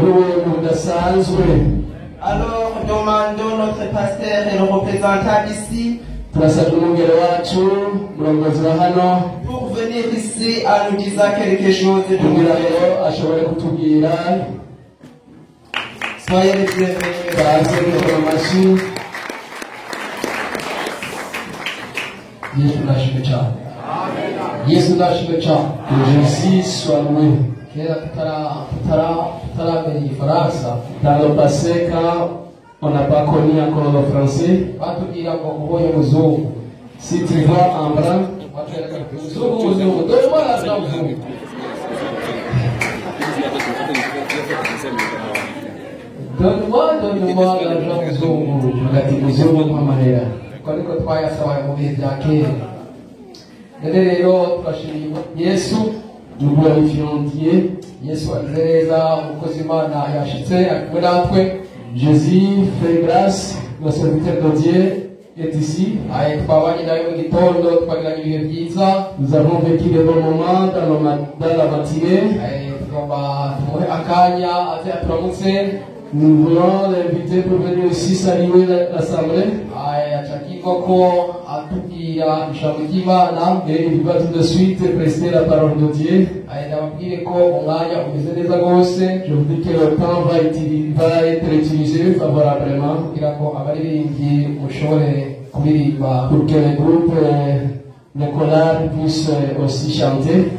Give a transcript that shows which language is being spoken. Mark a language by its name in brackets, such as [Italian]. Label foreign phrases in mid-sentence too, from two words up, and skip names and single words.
[French] Alors, demandons notre pasteur et le représentant d'ici pour venir ici à nous dire quelque chose de nous. Soyez les bienvenus. [Kinyarwanda] Yesu ndashimwe cyane. [French] Jésus soit loué. [Kinyarwanda] Kera tutaramenya ifaransa. [French] Dans le passé, quand on n'a pas connu encore le français, [Kinyarwanda] batubwira ngo ubonye muzungu. [French] Si tu vois en blanc, muzungu, donne-moi l'argent muzungu. Donne-moi l'argent muzungu. [Kinyarwanda] Ngati muzungu mwamahera. Kwa niko twayasabaye mu bihe bya kera. Rero twashimye Yesu duglorifiye Yesu azereza umukozi Imana yashitse akwe natwe. [French] Jésus fait grâce, le serviteur de Dieu est ici. [Kinyarwanda] Twabanye nawe mu gitondo twagiranye ibihe byiza. [French] Nous avons vécu de bons moments dans la matinée. [Kinyarwanda] Tugomba tumuhe akanya aze aturamutse. [French] Nous voulons l'inviter pour venir ici saluer l'assemblée. Et il va tout de suite prester la parole de Dieu. Je vous dis que le temps va être utilisé favorablement pour que les groupes de chorale puissent aussi chanter.